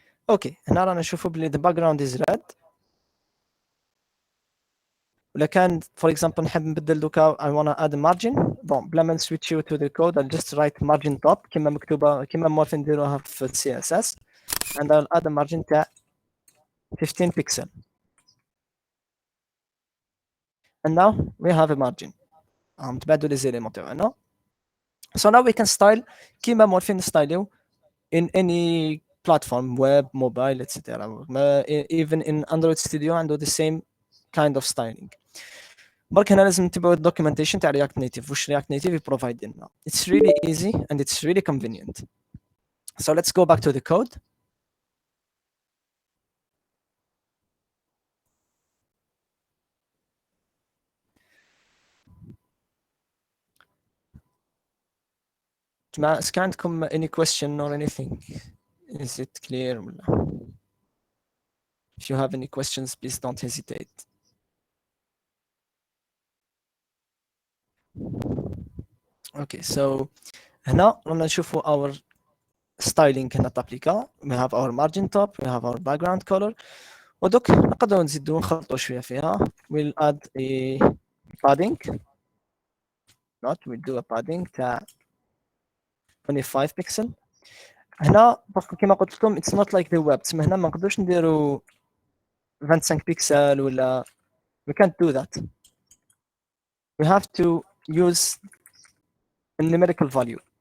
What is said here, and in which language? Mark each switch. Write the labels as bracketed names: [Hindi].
[Arabic] اوكي هنا رانا نشوفوا بلي [English] the background is red. [Arabic] ولا كان [English] for example [Arabic] نحب نبدل دوكا [English] I wanna add a margin. [Arabic] بون بلا ما نسويتشيو [English] to the code I'll just write margin top [Arabic] كما مكتوبه كما مورفين نديروها في [English] CSS and I'll add a margin [Arabic] تاع [English] 15 pixel. And now we have a margin. [Arabic] تبعدوا لي زيليمون تاعنا. [English] So now we can style [Arabic] كما مورفين نستايليو [English] in any platform web mobile etc. even in Android Studio [Arabic] عنده [English] the same kind of styling. [Arabic] برك هنا لازم نتبعوا الدوكيومنتيشن تاع رياكت نيتيف واش رياكت نيتيف يبروفايد لنا. [English] It's really easy and it's really convenient. So let's go back to the code. [Arabic] جماعة اسك عندكم [English] any question or anything? Is it clear [Arabic] ولا؟ [English] If you have any questions please don't hesitate. [Arabic] Okay, so هنا رانا نشوفوا [English] our styling [Arabic] هنا تابليكا. [English] We have our margin top, we have our background color. [Arabic] ودوك نقدروا نزيدوا نخلطوا شويه فيها. [English] We'll add a padding. We'll do a padding [Arabic] تاع [English] 25 pixel. [Arabic] هنا باسكو كيما قلت لكم [English] it's not like the web. [Arabic] تسمى هنا ما نقدروش نديروا 25 بيكسل ولا [English] we can't do that. We have to use a numerical value.